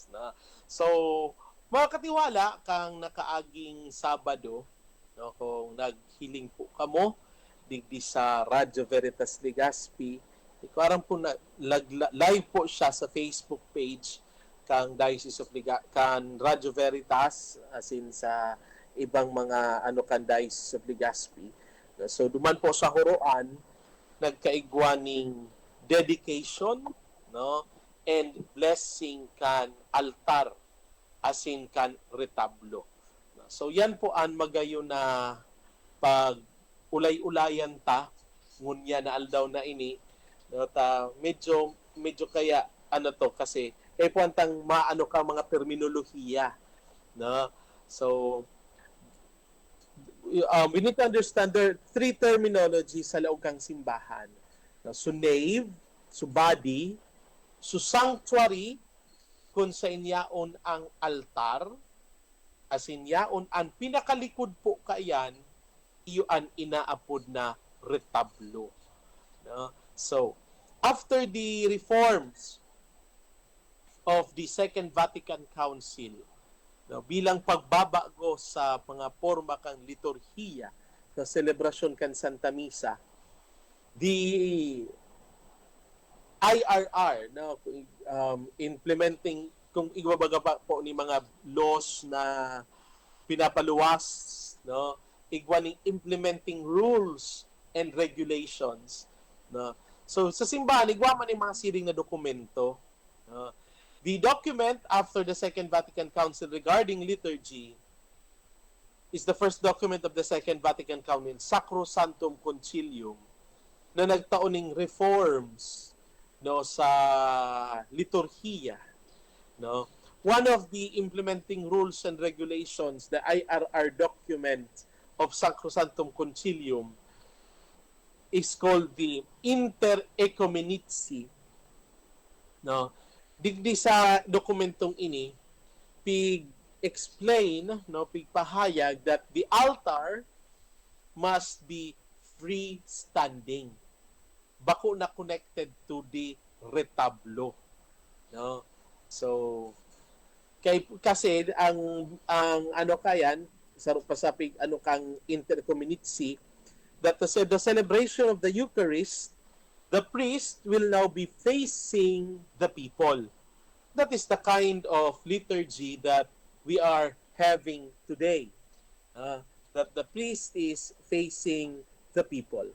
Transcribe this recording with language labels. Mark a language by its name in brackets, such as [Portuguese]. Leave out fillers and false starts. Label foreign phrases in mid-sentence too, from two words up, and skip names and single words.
[Bikol] So, mga katiwala, kang nakaaging Sabado, no, kung naghiling po kamo, digdi sa Radyo Veritas Legazpi, ikaw po na, live po siya sa Facebook page kang Diocese of kan Radyo Veritas as in sa ibang mga kan Diocese of Legazpi. So duman po sa Horoan nagkaigwaning dedication, no, [English] and blessing [Bikol] kan altar as in kan retablo. So yan po ang magayo na pag ulay-ulayan ta ngunya na aldaw na ini, no, ta medyo kaya to kasi puwantang maano ka mga terminolohiya, no? [English] So we need to understand there are three terminologies [Bikol] sa laog kang simbahan, [English] no? [Bikol] So nave, so body, so sanctuary kung sa inyaon ang altar, as in yaon ang pinakalikod po kayan iyo ang inaapod na retablo, no? [English] So after the reforms of the Second Vatican Council, no, [Bikol] bilang pagbabago sa mga forma kang liturhiya sa selebrasyon kan Santa Misa, [English] the [Bikol] IRR, no, implementing kung iwabaga pa po ni mga laws na pinapaluwas, no, igwaning [English] implementing rules and regulations, [Bikol] no. So sa simbahan igwa man yung mga siring na dokumento, no. [English] The document after the Second Vatican Council regarding liturgy is the first document of the Second Vatican Council, Sacrosanctum Concilium, [Bikol] na nagtauning [English] reforms, no, sa liturhiya, no. One of the implementing rules and regulations, the IRR document of Sacrosanctum Concilium, is called the Inter Ecumenici, no. [Bikol] Digdi sa dokumentong ini, [English] explain, no, pahayag that the altar must be freestanding. [Bikol] Bako na [English] connected to the retablo, no. So [Bikol] kasi ang kayan sa pasapig kang [English] intercommunity that the celebration of the Eucharist, the priest will now be facing the people. That is the kind of liturgy that we are having today. That the priest is facing the people.